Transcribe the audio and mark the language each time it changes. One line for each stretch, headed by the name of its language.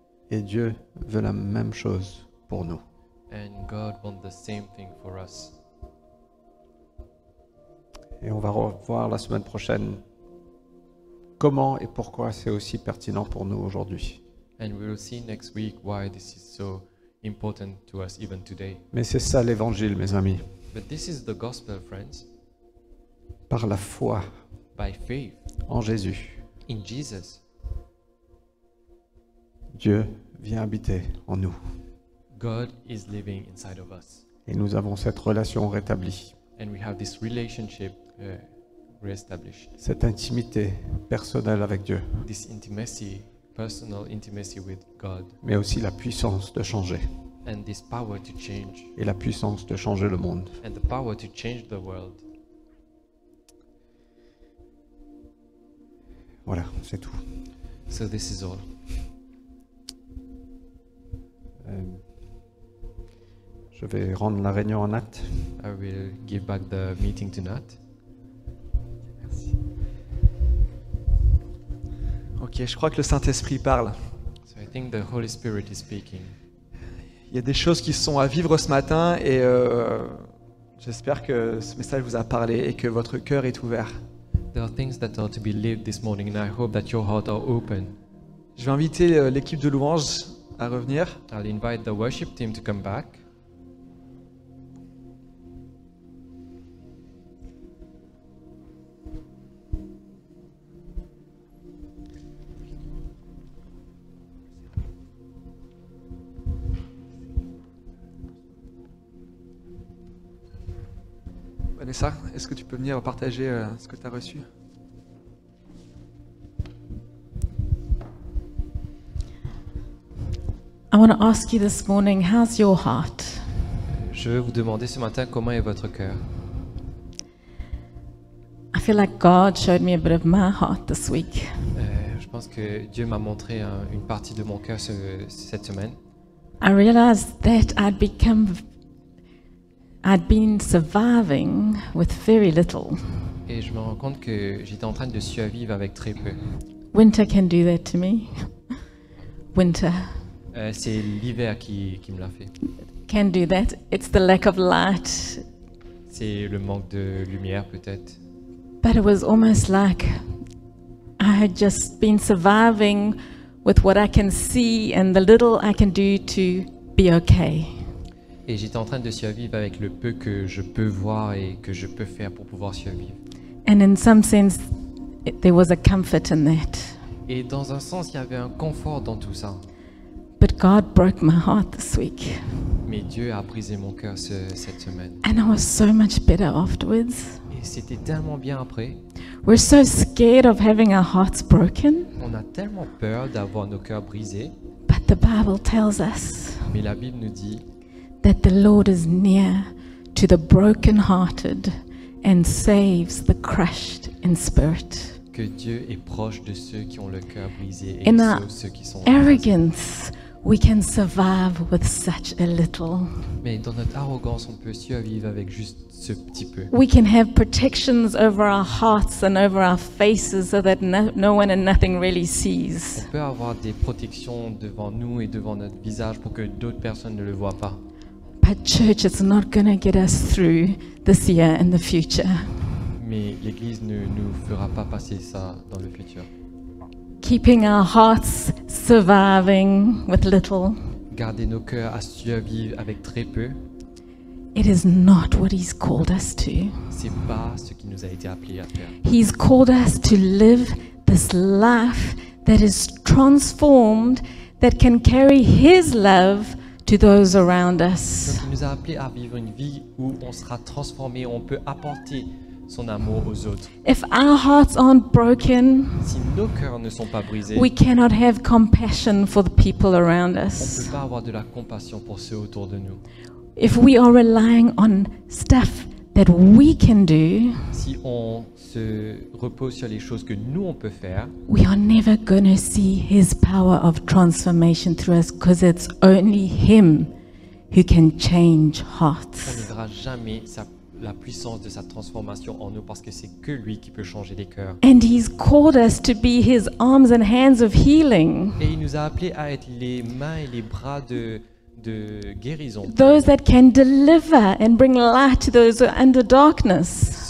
French: Et Dieu veut la même chose pour nous.
English: And God wants the same thing for us.
French: Et on va revoir la semaine prochaine comment et pourquoi c'est aussi pertinent pour nous aujourd'hui.
English: And we will see next week why this is so important to us even today.
French: Mais c'est ça l'évangile, mes amis.
English: But this is the gospel, friends.
French: Par la foi
English: By faith
French: en Jésus,
English: in Jesus,
French: Dieu vient habiter en nous.
English: God is living inside of us.
French: Et nous avons cette relation rétablie,
English: And we have this relationship reestablished.
French: cette intimité personnelle avec Dieu,
English: This intimacy, personal intimacy with God.
French: mais aussi la puissance de changer
English: And this power to change.
French: et la puissance de changer le monde.
English: And the power to change the world.
French: Voilà, c'est tout.
English: So this is all.
French: Je vais rendre la réunion à Nat.
English: I will give back the meeting to Nat.
French: Ok, je crois que le Saint-Esprit parle.
English: So I think the Holy Spirit is speaking.
French: Il y a des choses qui sont à vivre ce matin et j'espère que ce message vous a parlé et que votre cœur est ouvert.
English: There are things that are to be lived this morning, and I hope that your heart are open.
French: Je vais inviter l'équipe de louange à revenir.
English: I'll invite the worship team to come back.
French: Vanessa, est-ce que tu peux venir partager ce que tu as reçu?
English: I want to ask you this morning, how's your heart?
French: Je veux vous demander ce matin comment est votre cœur.
English: I feel like God showed me a bit of my heart this week.
French: Je pense que Dieu m'a montré une partie de mon cœur cette semaine.
English: I realized that I'd been surviving with very little.
French: Et je me rends compte que j'étais en train de survivre avec très peu.
English: Winter can do that to me. Winter
French: C'est l'hiver qui me l'a fait.
English: can do that. It's the lack of light.
French: C'est le manque de lumière peut-être.
English: But it was almost like I had just been surviving with what I can see and the little I can do to be okay.
French: Et j'étais en train de survivre avec le peu que je peux voir et que je peux faire pour pouvoir survivre.
English: And in some sense, there was a comfort in that.
French: Et dans un sens, il y avait un confort dans tout ça.
English: But God broke my heart this week.
French: Mais Dieu a brisé mon cœur cette semaine.
English: And I was so much better afterwards.
French: Et c'était tellement bien après.
English: We're so scared of having our hearts broken.
French: On a tellement peur d'avoir nos cœurs brisés.
English: But the Bible tells us
French: Mais la Bible nous dit
English: that the Lord is near to the brokenhearted and saves the crushed in spirit.
French: que Dieu est proche de ceux qui ont le cœur brisé et
English: In
French: il
English: our
French: sauve ceux qui sont
English: arrogance, we can survive with such a little.
French: Mais dans notre arrogance, on peut survivre avec juste ce petit peu.
English: We can have protections over our hearts and over our faces so that no one and nothing really sees.
French: On peut avoir des protections devant nous et devant notre visage pour que d'autres personnes ne le voient pas.
English: But church, it's not going to get us through this year and the future.
French: Mais l'Église ne nous fera pas passer ça dans le futur.
English: Keeping our hearts surviving with little,
French: Garder nos cœurs à survivre avec très peu,
English: it is not what He's called us to.
French: c'est pas ce qui nous a été appelé à faire.
English: He's called us to live this life that is transformed, that can carry His love to those around us.
French: Donc il nous a appelés à vivre une vie où on sera transformé, on peut apporter son amour aux autres.
English: If our hearts aren't broken,
French: Si nos cœurs ne sont pas brisés,
English: we cannot have compassion for the people around
French: on ne
English: us.
French: peut pas avoir de la compassion pour ceux autour de nous.
English: If we are relying on stuff that we can do,
French: Si on se repose sur les choses que nous on peut faire,
English: we are never going to see His power of transformation through us, because it's only Him who can change
French: on
English: hearts.
French: ne verra jamais la puissance de sa transformation en nous parce que c'est que lui qui peut changer les cœurs.
English: And He's called us to be His arms and hands of healing,
French: Et il nous a appelés à être les mains et les bras de guérison.
English: those that can deliver and bring light to those who are under darkness.